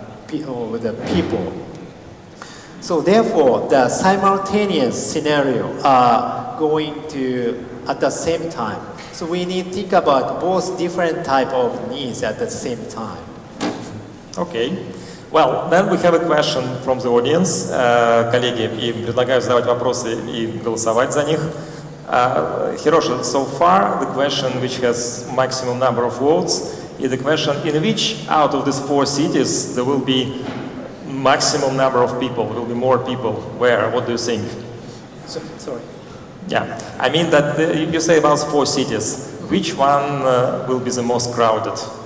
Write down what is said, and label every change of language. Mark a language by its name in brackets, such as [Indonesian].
[English] with the people. So therefore, the simultaneous scenario are going to at the same time. So we need to think about both different type of needs at the same time. Okay. Well, then we have a question from the audience. [Russian] Коллеги, и предлагаю задавать вопросы и голосовать за них. [English] Hiroshi, so far the question which has maximum number of votes is the question in which out of these 4 cities there will be maximum number of people, will be more people. Where? What do you think? Sorry. Yeah, I mean that you say about 4 cities. Which one will be the most crowded?